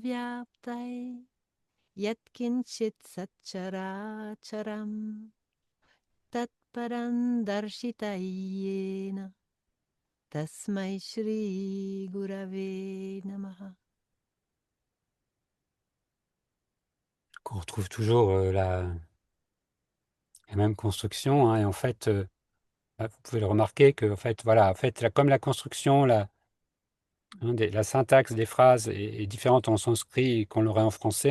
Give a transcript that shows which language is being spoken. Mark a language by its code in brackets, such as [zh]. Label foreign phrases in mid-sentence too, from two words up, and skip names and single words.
[sa] vyaptai yatkinchit satcharacharam tatparam darshitayena tasmai shri gurave namaha. [fr] Qu'on retrouve toujours la même construction, hein, et en fait, vous pouvez le remarquer que, en fait, voilà, en fait, comme la construction, la syntaxe des phrases est différente en sanskrit qu'on l'aurait en français.